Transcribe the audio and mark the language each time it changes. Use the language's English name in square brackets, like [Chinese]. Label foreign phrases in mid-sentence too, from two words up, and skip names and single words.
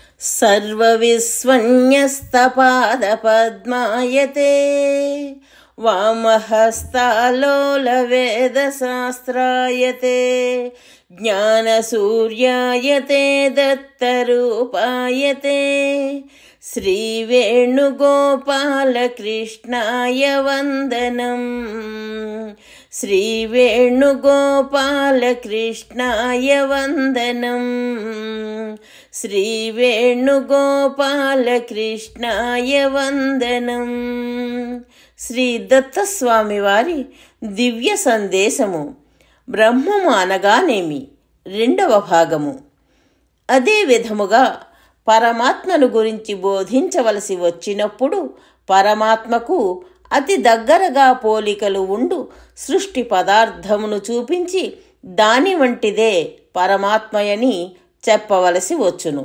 [Sanskrit] सर्वविस्वन्यस्तपादपद्मायते वामहस्तालोलवेदशास्त्रायते ज्ञानसूर्यायते दत्तरूपायते श्रीवेणुगोपालकृष्णाय वन्दनम् श्रीवेणुगोपालकृष्णाय वन्दनम् श्रीवेणुगोपालकृष्णाय वन्दनम् [Telugu] శ్రీ దత్తస్వామి వారి దివ్య సందేశము బ్రహ్మము అనగానేమి రెండవ భాగము. అదే విధముగా పరమాత్మను గురించి బోధించవలసి వచ్చినప్పుడు పరమాత్మకు అతి దగ్గరగా పోలికలు ఉండు సృష్టి పదార్థమును చూపించి దాని వంటిదే పరమాత్మయని చెప్పవలసి వచ్చును.